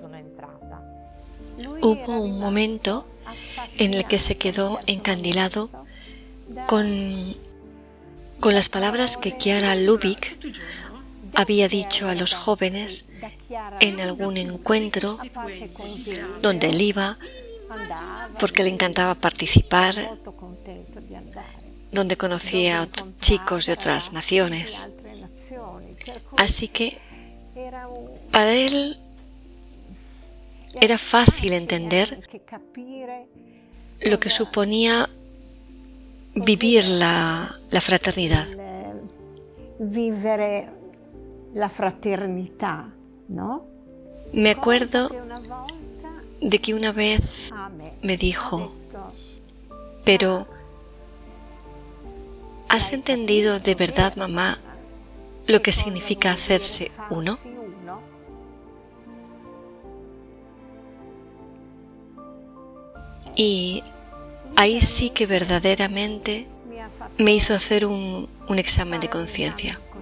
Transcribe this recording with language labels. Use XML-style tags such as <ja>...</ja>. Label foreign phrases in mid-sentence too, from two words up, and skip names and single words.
<es>Hubo un momento en el que se quedó encandilado con las palabras que Chiara Lubich había dicho a los jóvenes en algún encuentro donde él iba, porque le encantaba participar, donde conocía a chicos de otras naciones. Así que para él era fácil entender lo que suponía vivir la fraternidad.</es> <it>Vivere la fraternità,</it> <es>¿no? Me acuerdo de que una vez me dijo, pero ¿has entendido de verdad, mamá, lo que significa hacerse uno? Y ahí sí que verdaderamente me hizo hacer un examen de conciencia.</es>